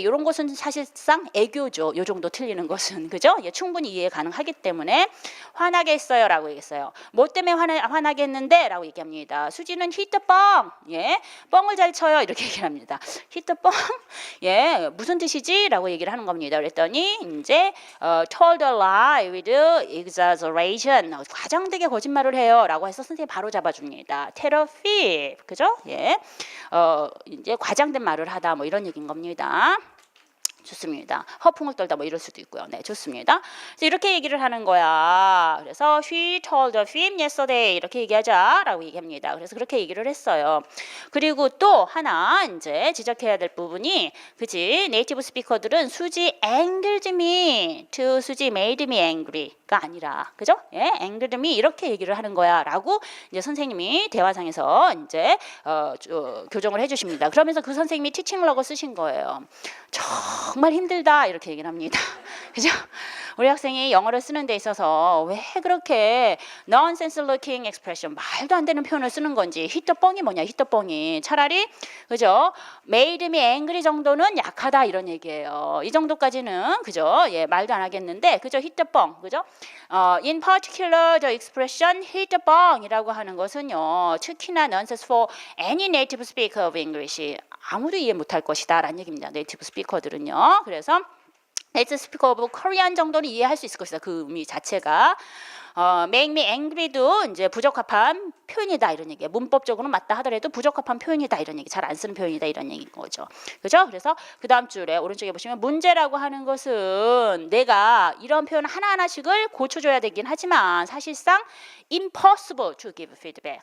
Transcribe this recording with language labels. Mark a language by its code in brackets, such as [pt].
[ko] 이런 것은 사실상 애교죠. 요 정도 틀리는 것은. 그죠? 예, 충분히 이해 가능하기 때문에 화나게 했어요 라고 얘기했어요. 뭐 때문에 화나게 했는데? 라고 얘기합니다. 수지는 hit the 뻥. 예, 뻥을 잘 쳐요. 이렇게 얘기를 합니다. hit the 뻥? 예, 무슨 뜻이지? 라고 얘기를 하는 겁니다. [en] 그랬더니 이제 told a lie with exaggeration. [ko] 과장되게 거짓말을 해요 라고 해서 선생님이 바로 잡아줍니다. [en] tell a fib. 그죠? [ko] 예, 이제 과장된 말을 하다 뭐 이런 얘기인 겁니다. 좋습니다. 허풍을 떨다 뭐 이럴 수도 있고요. 네, 좋습니다. 그래서 이렇게 얘기를 하는 거야. 그래서 [en] she told a fib yesterday [ko] 이렇게 얘기하자라고 얘기합니다. 그래서 그렇게 얘기를 했어요. 그리고 또 하나 이제 지적해야 될 부분이 그지 네이티브 스피커들은 수지 [en] angered me to [ko] 수지 [en] made me angry [ko] 가 아니라 그죠? 예, [en] angered me [ko] 이렇게 얘기를 하는 거야라고 이제 선생님이 대화상에서 이제 교정을 해주십니다. 그러면서 그 선생님이 티칭 러그 쓰신 거예요. 정말 힘들다 이렇게 얘기를 합니다. 그죠? 우리 학생이 영어를 쓰는 데 있어서 왜 그렇게 [en] nonsense looking expression [ko] 말도 안 되는 표현을 쓰는 건지 히터뻥이 뭐냐 히터뻥이 차라리 그죠? [en] made me angry [ko] 정도는 약하다 이런 얘기예요. 이 정도까지는 그죠? 예, 말도 안 하겠는데 그죠? 히터뻥 그죠? [en] in particular the expression [ko] 히터뻥이라고 하는 것은요 특히나 [en] nonsense for any native speaker of English [ko] 아무도 이해 못할 것이다 라는 얘기입니다. 네이티브 스피커들은요. 그래서 네이티브 스피커 오브 코리안 정도는 이해할 수 있을 것이다. 그 의미 자체가 [en] make me angry [ko] 도 이제 부적합한 표현이다 이런 얘기예요. 문법적으로는 맞다 하더라도 부적합한 표현이다 이런 얘기, 잘 안 쓰는 표현이다 이런 얘기인 거죠. 그죠? 그래서 그 다음 줄에 오른쪽에 보시면 문제라고 하는 것은 내가 이런 표현 하나하나씩을 고쳐줘야 되긴 하지만 사실상 [en] impossible to give feedback.